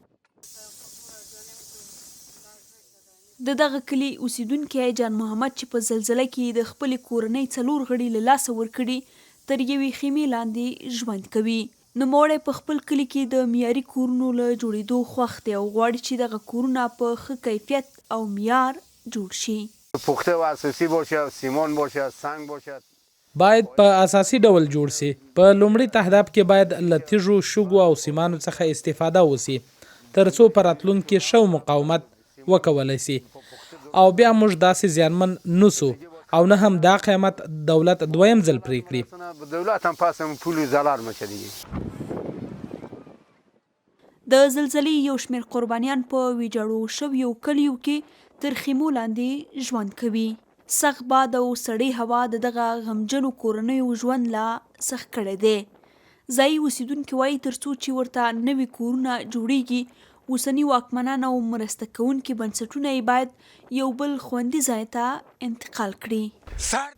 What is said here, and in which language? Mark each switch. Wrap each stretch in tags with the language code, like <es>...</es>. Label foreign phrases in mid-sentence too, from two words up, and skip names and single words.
<ps>د دغه کلي اوسیدونکی جان محمد چې په زلزله کې د خپلې کورنۍ 4 غړي له لاسه ورکړي تر یوې خیمې لاندې ژوند کوي. نوموړی په خپل کلي کې د معیاري کورونو له جوړېدو خوښ دی او غواړي چې دغه کورونه په ښه کیفیت او معیار جوړ شي.</ps> <fa>پخته و اساسی باشه، سیمان باشه، سنگ باشه.</fa> <ps>باید په اساسي ډول جوړ سي. په لومړي تهداب کې باید له تیږو، شګو او سیمانو څخه استفاده وسي ترڅو په راتلونکي کې ښه مقاومت وکولی سي او بیا موږ داسې زیانمن نسو او نه هم دا قیمت دولت دویم ځل پرې کړي.</ps> <fa>دولت هم پس هم پول ضرر مچه دیگه.</fa> <ps>د زلزلې یو شمېر قربانیان په ویجاړو شویو کلیو کې تر خیمو لاندې ژوند کوي. سخت باد او سړې هوا د دغه غمجنو کورنیو ژوند لا سخت کړی دی. ځایي اوسیدونکي وایي ترڅو چې ورته نوي کورونه جوړیږي اوسني واکمنان او مرسته کوونکي بنسټونه یې باید یو بل خوندي ځای ته انتقال کړي.</ps>